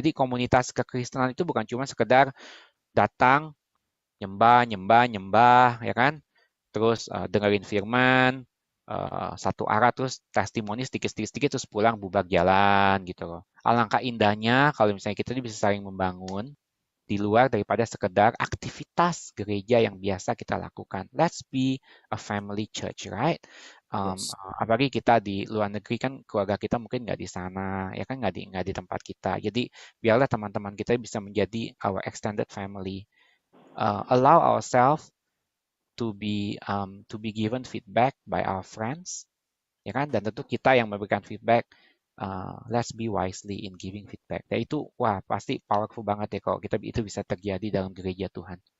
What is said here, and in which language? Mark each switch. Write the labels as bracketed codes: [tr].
[id] Jadi komunitas kekristenan itu bukan cuma sekedar datang, nyembah, ya kan? Terus dengerin firman, satu arah, terus testimoni sedikit-sedikit, terus pulang bubar jalan gitu loh. Alangkah indahnya kalau misalnya kita bisa saling membangun di luar daripada sekedar aktivitas gereja yang biasa kita lakukan. [en] Let's be a family church, right? Yes. [id] Apalagi kita di luar negeri kan, keluarga kita mungkin nggak di sana, ya kan, nggak di tempat kita. Jadi biarlah teman-teman kita bisa menjadi [en] our extended family. Allow ourselves to be given feedback by our friends, ya kan? [id] Dan tentu kita yang memberikan feedback. [en] Let's be wisely in giving feedback. [id] Dan itu, wah, pasti powerful banget ya kalau kita itu bisa terjadi dalam gereja Tuhan.